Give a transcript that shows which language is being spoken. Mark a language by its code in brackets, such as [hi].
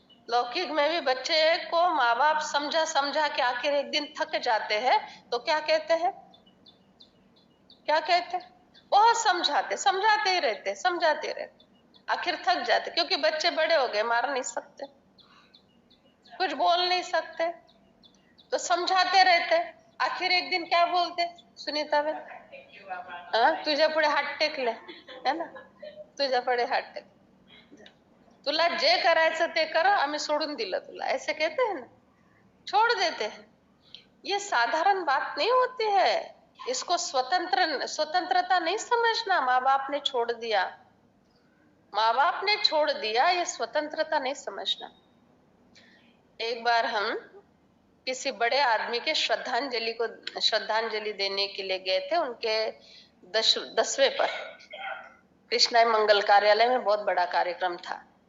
[hi] लौकिक में भी बच्चे को माँ बाप समझा समझा के आखिर एक दिन थक जाते हैं, तो क्या कहते हैं, क्या कहते हैं? बहुत समझाते समझाते ही रहते, समझाते रहते, आखिर थक जाते, क्योंकि बच्चे बड़े हो गए, मार नहीं सकते, कुछ बोल नहीं सकते, तो समझाते रहते। आखिर एक दिन क्या बोलते, [mr] सुनीता बहन, तुझ्या पुढे हात टेकले, है ना, तुझ्या पुढे हात टेक, तुला जे करायचं ते कर, आम्ही सोडून दिलं तुला, [hi] ऐसे कहते हैं ना, छोड़ देते हैं। ये साधारण बात नहीं होती है, इसको स्वतंत्रता नहीं समझना। माँ बाप ने छोड़ दिया, माँ बाप ने छोड़ दिया, ये स्वतंत्रता नहीं समझना। एक बार हम किसी बड़े आदमी के श्रद्धांजलि देने के लिए गए थे, उनके 10वें पर कृष्णाय मंगल कार्यालय में बहुत बड़ा कार्यक्रम था।